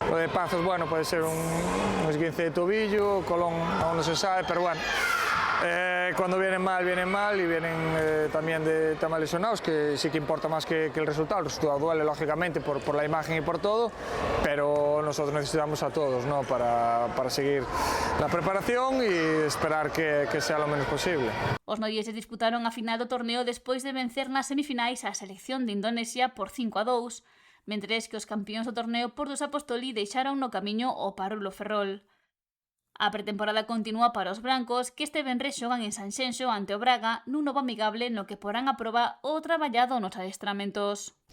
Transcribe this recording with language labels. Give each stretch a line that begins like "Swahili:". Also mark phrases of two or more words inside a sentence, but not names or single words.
Spanish: Lo de Pazos, bueno, puede ser un esguince de tobillo, Colón aún no se sabe, pero bueno, cuando vienen mal y vienen también de temas lesionados, que sí que importa más que el resultado duele lógicamente por la imagen y por todo, pero nosotros necesitamos a todos, ¿no? para seguir la preparación y esperar que sea lo menos posible.
Galician: Os noieses disputaron a final do torneo despois de vencer nas semifinais a selección de Indonesia por 5-2, mentres que os campións do torneo Portus Apostoli deixaron no camiño o Parulo Ferrol. A pretemporada continúa para os brancos, que este venres xogan en Sanxenxo ante o Braga nun novo amigable no que porán a proba o traballado nos adestramentos.